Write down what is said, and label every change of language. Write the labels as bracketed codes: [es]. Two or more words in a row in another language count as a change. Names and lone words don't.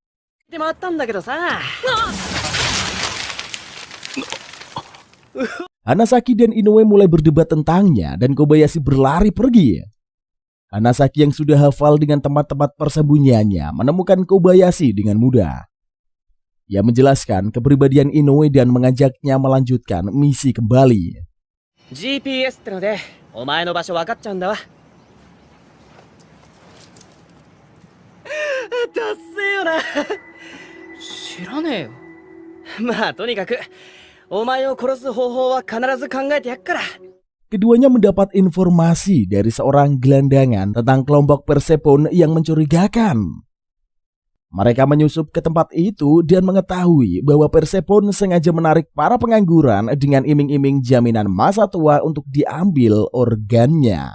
[id] Hanasaki dan Inoue mulai berdebat tentangnya dan Kobayashi berlari pergi. Hanasaki yang sudah hafal dengan tempat-tempat persembunyiannya menemukan Kobayashi dengan mudah. Ia menjelaskan kepribadian Inoue dan mengajaknya melanjutkan misi kembali. [ja] GPS ってのでお前の場所分かっちゃうんだわ。ダッセーよな。知らねえよ。まあとにかくお前を殺す方法は必ず考えてやっから。 [id] Keduanya mendapat informasi dari seorang gelandangan tentang kelompok Persepone yang mencurigakan. Mereka menyusup ke tempat itu dan mengetahui bahwa Persepone sengaja menarik para pengangguran dengan iming-iming jaminan masa tua untuk diambil organnya.